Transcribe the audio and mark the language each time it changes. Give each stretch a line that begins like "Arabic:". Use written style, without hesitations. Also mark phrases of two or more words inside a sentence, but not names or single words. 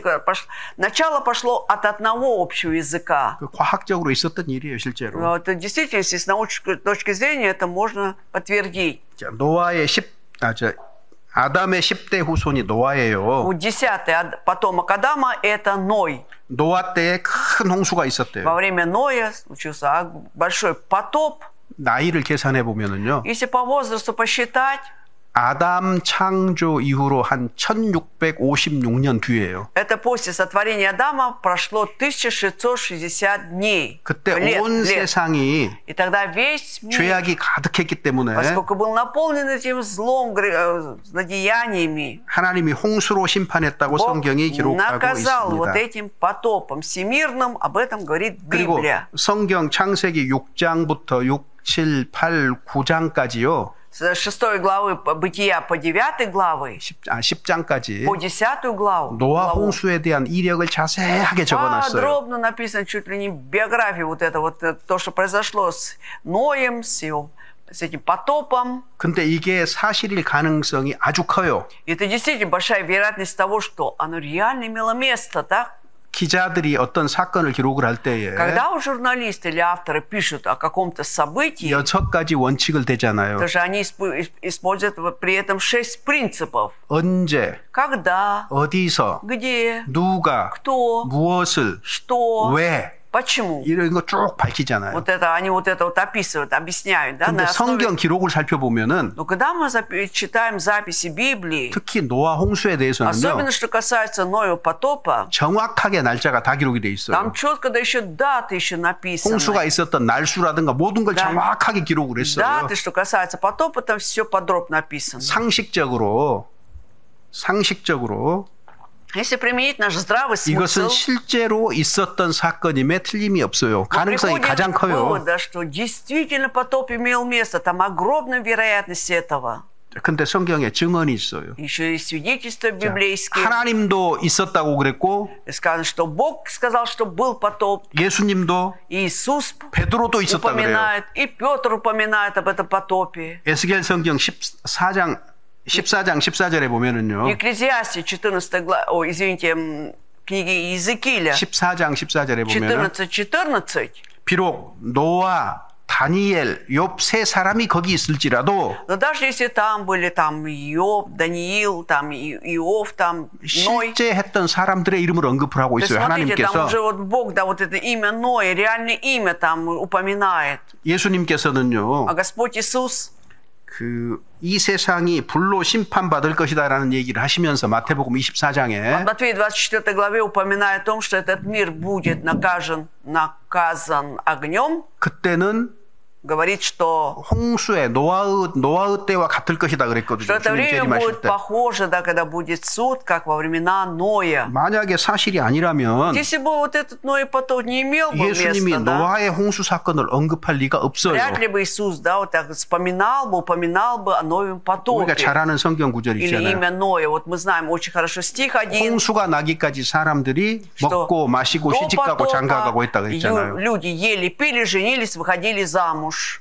Russian: Начало пошло от одного общего языка.
Korean: 과학적으로 있었던 일이에요, 실제로.
Russian: Это действительно, с научной точки зрения, это можно подтвердить.
Korean: 자, 아담의 10대 후손이 노아예요.
Russian: Вот 10-й потомок Адама – это Ной.
Korean: 노아 때에 큰 홍수가 있었대요.
Russian: Во время Ноя случился большой потоп.
Korean: 나이를 계산해 보면은요.
Russian: Если по возрасту посчитать,
Korean: 아담 창조 이후로 한 1656년 뒤에요.
Russian: это после сотворения Адама прошло 1660 дней.
Korean: 그때 온 세상이
Russian: И тогда весь мир,
Korean: 죄악이 가득했기 때문에
Russian: поскольку был наполнен этим злом, злодеяниями,
Korean: 하나님이 홍수로 심판했다고
Russian: Бог
Korean: 성경이 기록하고
Russian: наказал вот
Korean: 있습니다.
Russian: этим потопом всемирным, об этом говорит
Korean: 그리고
Russian: Библия.
Korean: 성경 창세기 6장부터 6, 7, 8, 9장까지요.
Russian: С 6 главы Бытия по 9 главы,
Korean: 10장까지
Russian: по 10 главу,
Korean: 노아 홍수에 대한 이력을 자세하게 적어놨어요.
Russian: подробно написано чуть ли не биография вот это вот то, что произошло с Ноем, с этим потопом.
Korean: 근데 이게 사실일 가능성이 아주 커요.
Russian: Это действительно большая вероятность того, что оно реально имело место, так?
Korean: 기자들이 어떤 사건을 기록을 할 때에
Russian: Когда у журналисты или авторы пишут о каком-то событии,
Korean: 6가지 원칙을 대잖아요.
Russian: даже они используют при этом 6 принципов.
Korean: 언제,
Russian: Когда,
Korean: 어디서,
Russian: где,
Korean: 누가,
Russian: кто,
Korean: 무엇을,
Russian: что,
Korean: 왜
Russian: Почему?
Korean: 이런 거 쭉 밝히잖아요.
Russian: Вот это, они вот это вот описывают, объясняют. Да,
Korean: 근데
Russian: на основе...
Korean: 성경 기록을 살펴보면은
Russian: Но когда мы читаем записи Библии,
Korean: 특히 노아 홍수에 대해서는요.
Russian: особенно что касается Ноева потопа,
Korean: 정확하게 날짜가 다 기록이 돼 있어요.
Russian: там четко да еще даты еще написаны.
Korean: 홍수가 있었던 날수라든가 모든 걸
Russian: Да.
Korean: 정확하게 기록을 했어요.
Russian: Даты, что касается потопа, там все подробно написано.
Korean: 상식적으로
Russian: Если применить наш здравый
Korean: 이것은
Russian: смысл,
Korean: 실제로 있었던 사건임에 틀림이 없어요.
Russian: мы
Korean: 가능성이
Russian: приходим
Korean: 가장
Russian: к
Korean: 커요.
Russian: выводу, что действительно потоп имел место, там огромная вероятность этого.
Korean: 근데 성경에 증언이 있어요.
Russian: Еще и свидетельства
Korean: 자,
Russian: библейские.
Korean: 하나님도 있었다고 그랬고
Russian: Сказано, что Бог сказал, что был потоп.
Korean: 예수님도
Russian: Иисус
Korean: 베드로도 있었다 그래요.
Russian: упоминает, и Петр упоминает об этом потопе.
Korean: 에스겔 성경 14장 14절에 보면은요.
Russian: Екклезиасте 14 глава, книги Иезекииля
Korean: 14장 14절에 보면은 14:14. 비록 노아, 다니엘, 욥 세 사람이 거기 있을지라도
Russian: Но даже если там были там Иов, Даниил, там Иов, там Ной,
Korean: 실제 했던 사람들의 이름을 언급을 하고
Russian: то есть
Korean: 있어요.
Russian: смотрите, там
Korean: 하나님께서
Russian: уже вот Бог, да, вот это имя Ной, реальное имя там упоминает.
Korean: 예수님께서는요.
Russian: А Господь Иисус,
Korean: 이 세상이 불로 심판받을 것이다라는 얘기를 하시면서 마태복음 24장에
Russian: в Матфея 24 главе упоминает о том, что этот мир будет наказан огнем,
Korean: 그때는
Russian: говорит, что
Korean: 홍수의 노아의 때와 같을 것이다 그랬거든요.
Russian: это
Korean: 주님
Russian: время
Korean: 재림하실
Russian: будет
Korean: 때.
Russian: похоже, да, когда будет суд, как во времена Ноя.
Korean: 만약에 사실이 아니라면
Russian: Если бы вот этот Ной потоп не имел бы
Korean: 예수님이
Russian: места, да,
Korean: 노아의 홍수 사건을 언급할 리가 없어요.
Russian: вряд ли бы Иисус, да, вот так упоминал бы о Ноевом потопе.
Korean: 우리가 잘 아는 성경 구절이
Russian: Или
Korean: 있잖아요.
Russian: имя Ноя. Вот мы знаем очень хорошо стих 1.
Korean: 홍수가 나기까지 사람들이 먹고 마시고
Russian: до
Korean: 시집가고
Russian: потопа
Korean: 장가가고 했다 그랬잖아요.
Russian: люди ели, пили, женились, выходили замуж.